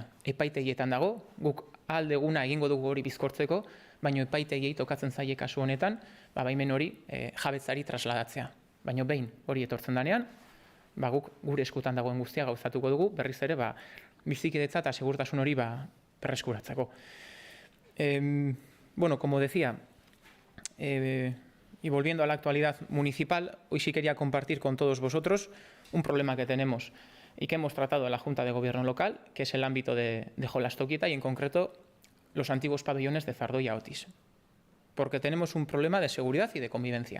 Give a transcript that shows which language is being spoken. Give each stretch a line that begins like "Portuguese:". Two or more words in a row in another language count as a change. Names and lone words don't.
Basque: Epaitegietan dago, guk aldeguna egingo dugu hori bizkortzeko, baina epaitegiei tokatzen zaie kasu honetan, baimen hori jabetzari trasladatzea. Baina behin hori etortzen danean, guk gure eskutan dagoen guztia gauzatuko dugu, berriz ere bizikidetza eta segurtasun hori berreskuratzeko.
Spanish: Bueno, como decía, y volviendo a la actualidad municipal, hoy sí quería compartir con todos vosotros un problema que tenemos y que hemos tratado en la Junta de Gobierno local, que es el ámbito de Jolastokieta y en concreto los antiguos pabellones de Zardoya Otis. Porque tenemos un problema de seguridad y de convivencia.